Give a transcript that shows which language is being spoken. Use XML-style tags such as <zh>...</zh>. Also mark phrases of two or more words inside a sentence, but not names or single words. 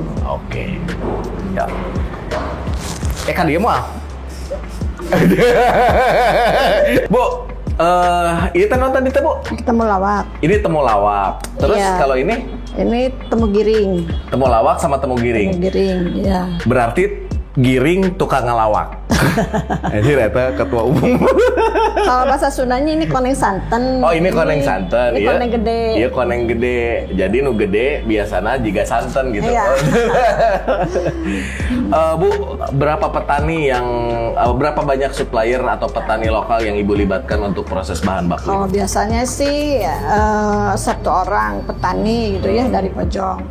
<id>Oke. Ya. Kan dia mah. Bu, ini nonton itu, Bu. Kita mau lawak. Ini temulawak. Terus Iya. kalau ini Ini temu giring. temulawak sama temu giring. Temu giring, ya. Berarti giring tukang ngelawak. Ini ternyata ketua umum. Kalau bahasa Sundanya ini</id> <su>koneng santen.</su> <id>Oh, ini</id> <su>koneng santen.</su> <id>Ini Iya.</id> <su>koneng gede.</su> <id>Iya,</id> <su>koneng gede.</su> <id>Jadi</id> <su>nu gede</su> <id>biasanya juga santen gitu. Iya. Bu, berapa petani yang berapa banyak supplier atau petani lokal yang Ibu libatkan untuk proses bahan baku? Kalau biasanya sih satu orang petani gitu ya dari Pojong.</id>